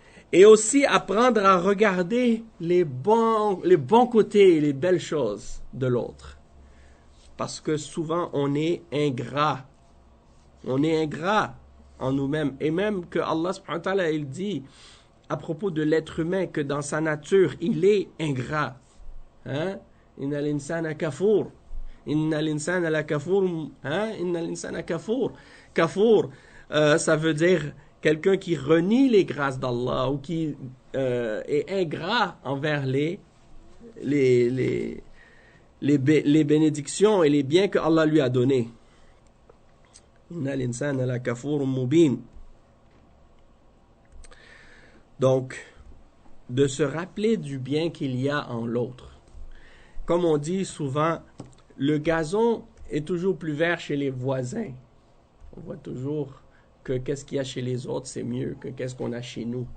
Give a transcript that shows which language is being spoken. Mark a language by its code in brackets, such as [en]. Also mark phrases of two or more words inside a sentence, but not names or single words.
[fr] Et aussi apprendre à regarder les bons côtés et les belles choses de l'autre. Parce que souvent, on est ingrat. On est ingrat en nous-mêmes. Et même que Allah [ar] سبحانه وتعالى, [fr] il dit à propos de l'être humain que dans sa nature, il est ingrat. Hein? [ar] إن الإنسان كفور. إن الإنسان لكفور. Hein? إن الإنسان كفور. Kafour, [fr] ça veut dire quelqu'un qui renie les grâces d'Allah ou qui est ingrat envers les bénédictions et les biens que Allah lui a donnés. [ar] إن الإنسان لكفور مبين. [fr] Donc, de se rappeler du bien qu'il y a en l'autre. Comme on dit souvent, le gazon est toujours plus vert chez les voisins. On voit toujours que qu'est-ce qu'il y a chez les autres, c'est mieux que qu'est-ce qu'on a chez nous.